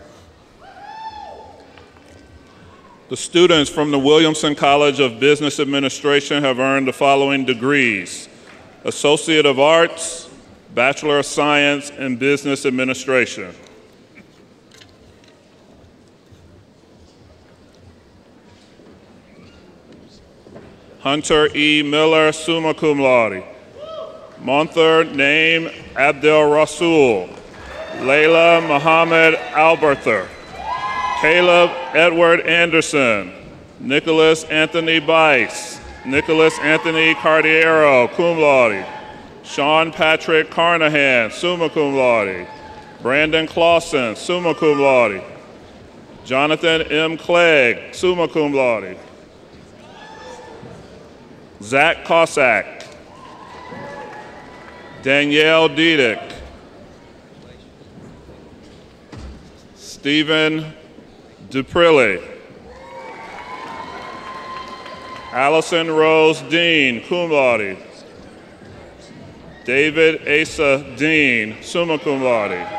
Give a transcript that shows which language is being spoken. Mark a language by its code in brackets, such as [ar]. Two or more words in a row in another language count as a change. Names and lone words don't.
[en] The students from the Williamson College of Business Administration have earned the following degrees: Associate of Arts, Bachelor of Science in Business Administration. Hunter E. Miller, [la] summa cum laude. [en] Monthur Naim Abdel Rasul. Layla Muhammad Alberther. Caleb Edward Anderson. Nicholas Anthony Bice. Nicholas Anthony Cardiero, [la] cum laude. [en] Sean Patrick Carnahan, [la] summa cum laude. [en] Brandon Clausen, [la] summa cum laude. [en] Jonathan M. Clegg, [la] summa cum laude. [en] Zach Cossack, Danielle Diedick, Stephen Duprilli, Allison Rose Dean, [la] cum laude, [en] David Asa Dean, [la] summa cum laude,